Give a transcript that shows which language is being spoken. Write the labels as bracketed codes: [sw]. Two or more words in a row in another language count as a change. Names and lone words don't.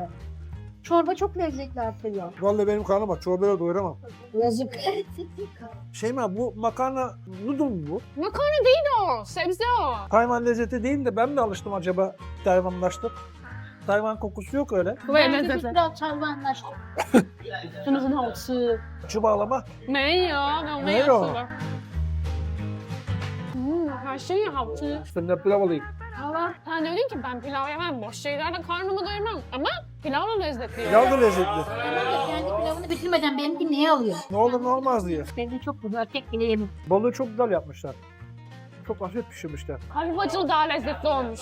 [tr] Çorba çok lezzetli artıyor. Vallahi benim karnım aç. Çorbayla doyuramam. Yazık. Şeyma bu makarna noodle mu bu? Makarna değil o. Sebze o. Tayvan lezzeti değil de ben mi alıştım acaba Tayvanlaştım? Tayvan kokusu yok öyle. Ve Ben de lezzetli. biraz Tayvanlaştım. [zh] 真的很好吃。 [tr] Şu bağlama. [zh] 没有，没有吃的。海参也好吃。 [tr] Sen de pilav alayım. Allah, sen dedin ki ben pilav yemem, boş şeylerle karnımı doyurmam. Ama pilav da lezzetli. Pilav da lezzetli. Kendi pilavını bitirmeden benimki neye alıyor? Ne olur ne olmaz diye. Benim çok güzel tek bile yemin. Balığı çok güzel yapmışlar. Çok hafif pişirmişler. Hafif acılı daha lezzetli olmuş.